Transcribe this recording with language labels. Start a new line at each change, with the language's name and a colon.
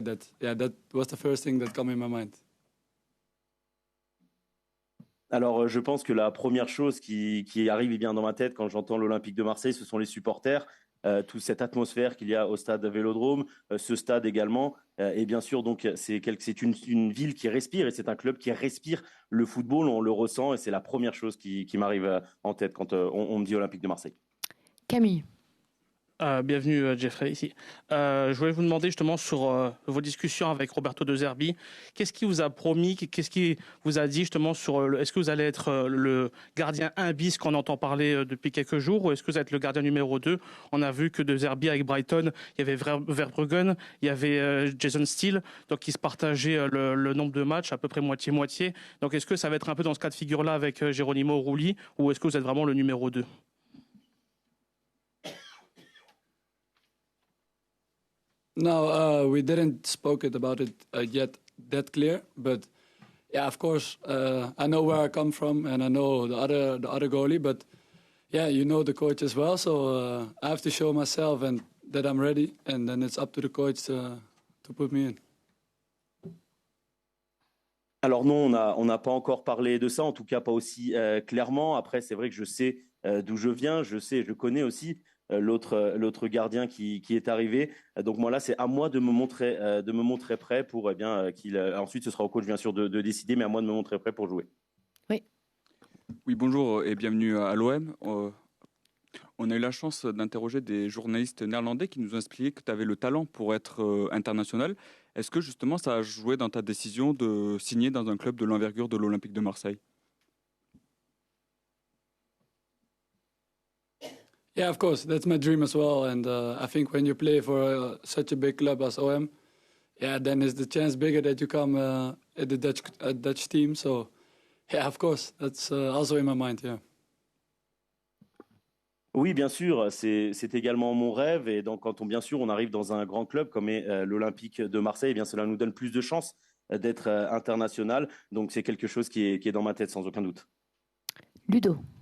English: That was the first thing that came in my mind.
French: Alors, je pense que la première chose qui arrive bien dans ma tête quand j'entends l'Olympique de Marseille, ce sont les supporters. Toute cette atmosphère qu'il y a au stade Vélodrome, ce stade également, et bien sûr donc c'est une ville qui respire et c'est un club qui respire le football, on le ressent et c'est la première chose qui m'arrive en tête quand on me dit Olympique de Marseille. Camille. Bienvenue Jeffrey ici. Je voulais vous demander justement sur vos discussions avec Roberto De Zerbi, qu'est-ce qu'il vous a promis, qu'est-ce qu'il vous a dit justement sur est-ce que vous allez être le gardien 1 bis qu'on entend parler depuis quelques jours ou est-ce que vous êtes le gardien numéro 2? On a vu que De Zerbi avec Brighton, il y avait Verbruggen, il y avait Jason Steele, donc ils se partageaient le nombre de matchs à peu près moitié-moitié. Donc est-ce que ça va être un peu dans ce cas de figure-là avec Geronimo Rulli ou est-ce que vous êtes vraiment le numéro 2?
English: No, we didn't spoke about it yet that clear, but yeah, of course, I know where I come from and I know the other goalie, but yeah, you know the coach as well, so I have to show myself and that I'm ready, and then it's up to the coach to put me in.
French: Alors non, on n'a pas encore parlé de ça, en tout cas pas aussi clairement. Après, c'est vrai que je sais d'où je viens, je connais aussi l'autre gardien qui est arrivé. Donc moi là, c'est à moi de me montrer prêt pour ensuite ce sera au coach bien sûr de décider, mais à moi de me montrer prêt pour jouer. Oui. Oui, bonjour et bienvenue à l'OM. On a eu la chance d'interroger des journalistes néerlandais qui nous ont expliqué que tu avais le talent pour être international. Est-ce que justement ça a joué dans ta décision de signer dans un club de l'envergure de l'Olympique de Marseille?
English: Yeah, of course, that's my dream as well. And I think when you play for such a big club as OM, yeah, then is the chance bigger that you come at the Dutch team. So, yeah, of course, that's also in my mind. Yeah.
French: Oui, bien sûr, c'est également mon rêve. Et donc, quand bien sûr, on arrive dans un grand club comme est l'Olympique de Marseille, eh bien, cela nous donne plus de chances d'être international. Donc, c'est quelque chose qui est dans ma tête, sans aucun doute. Ludo.